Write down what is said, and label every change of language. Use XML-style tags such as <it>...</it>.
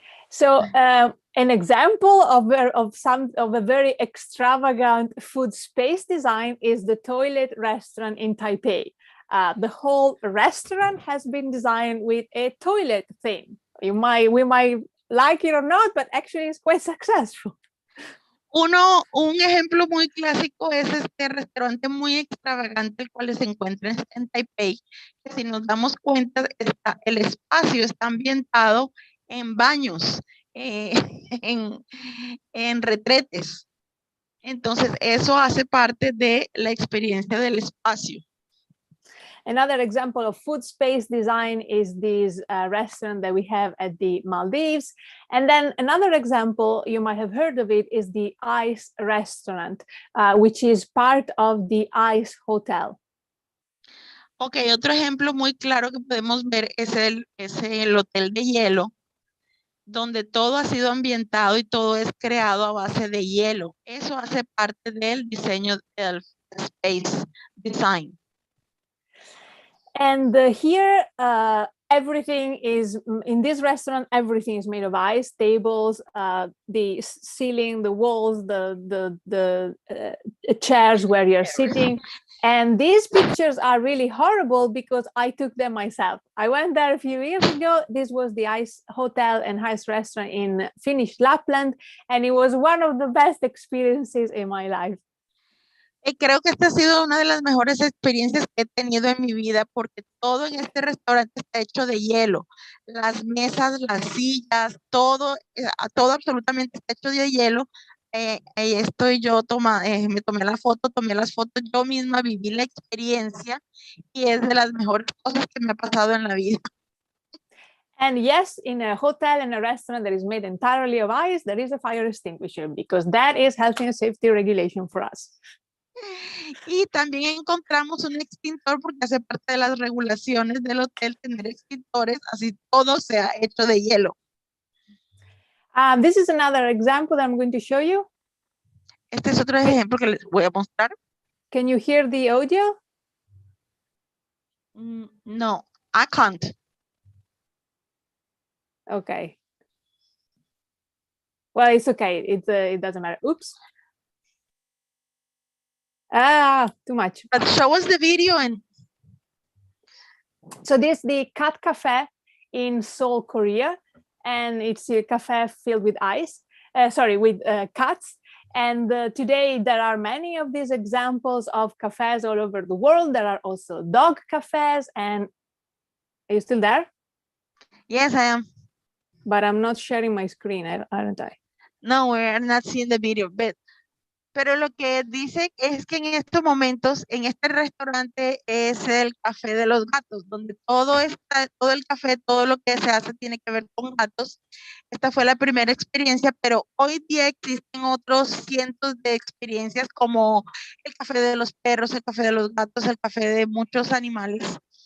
<en>So an example of a very extravagant food space design is the toilet restaurant in Taipei. The whole restaurant has been designed with a toilet theme. We might like it or not, but actually it's quite successful.</en> <es>Un ejemplo muy clásico es este restaurante muy extravagante, el cual se encuentra en Taipei, que si nos damos cuenta, el espacio está ambientado en baños, en retretes. Entonces, eso hace parte de la experiencia del espacio.</es> <en>Another example of food space design is this restaurant that we have at the Maldives. And then another example, you might have heard of it, is the Ice Restaurant, which is part of the Ice Hotel.</en> <es>Ok, otro ejemplo muy claro que podemos ver es el hotel de hielo, donde todo ha sido ambientado y todo es creado a base de hielo. Eso hace parte del diseño del space design.</es> <en>And here, everything is, in this restaurant, everything is made of ice, tables, the ceiling, the walls, the chairs where you're sitting. And these pictures are really horrible because I took them myself. I went there a few years ago. This was the Ice Hotel and Ice Restaurant in Finnish Lapland, and it was one of the best experiences in my life.</en> <es>Creo que esta ha sido una de las mejores experiencias que he tenido en mi vida, porque todo en este restaurante está hecho de hielo. Las mesas, las sillas, todo absolutamente está hecho de hielo. Estoy yo, me tomé las fotos, yo misma viví la experiencia y es de las mejores cosas que me ha pasado en la vida.</es> <en>And yes, in a hotel and a restaurant that is made entirely of ice, there is a fire extinguisher because that is health and safety regulation for us.</en> <es>Y también encontramos un extintor porque hace parte de las regulaciones del hotel tener extintores, así todo sea hecho de hielo.</es> <en>This is another example that I'm going to show you.</en> <es>Este es otro ejemplo que les voy a mostrar.</es> <en>Can you hear the audio? No, I can't. Okay. Well, it's okay. It doesn't matter. Oops. Too much. But show us the video. And so this is the Cat Cafe in Seoul, Korea, and it's a cafe filled with ice. With cats. And today there are many of these examples of cafes all over the world. There are also dog cafes. And are you still there? Yes, I am. But I'm not sharing my screen, aren't I? No, we're not seeing the video.</en> <es>Pero lo que dice es que en estos momentos, en este restaurante es el café de los gatos, donde todo el café, todo lo que se hace tiene que ver con gatos. Esta fue la primera experiencia, pero hoy día existen otros cientos de experiencias como el café de los perros, el café de los gatos, el café de muchos animales.</es>